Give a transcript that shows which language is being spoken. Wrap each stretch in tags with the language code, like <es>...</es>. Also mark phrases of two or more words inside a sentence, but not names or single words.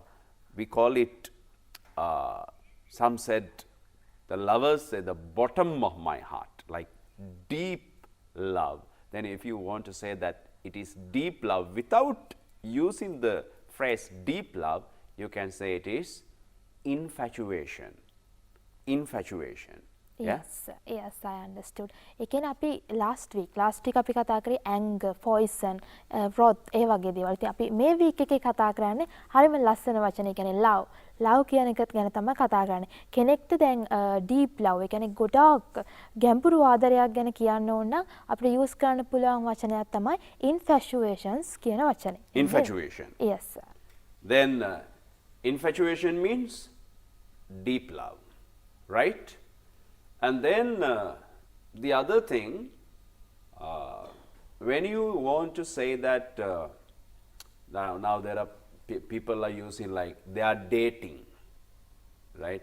<en>We call it, some said, the lovers say the bottom of my heart, like deep love. Then if you want to say that it is deep love without using the phrase deep love, you can say it is infatuation. Infatuation. Yeah? Yes, I understood.</en> <si>ඒ කියන්නේ අපි</si> <en>last week</en> <si>අපි කතා කරේ</si> <en>anger, poison, wrath</en> <si>ඒ වගේ දේවල්. ඉතින් අපි මේ week එකේ කතා කරන්නේ හරියම ලස්සන වචන. ඒ කියන්නේ love. love කියන එකත් ගැන තමයි කතා කරන්නේ. කෙනෙක්ට දැන්</si> <en>deep love,</en> <si>ඒ කියන්නේ ගොඩාක් ගැඹුරු ආදරයක් ගැන කියන්න ඕන නම් අපිට use කරන්න පුළුවන් වචනයක් තමයි infatuations කියන වචනේ.</si> <en>Infatuation. Yes. Then infatuation means deep love, right? And then the other thing, when you want to say that now there are people are using like they are dating, right?</en>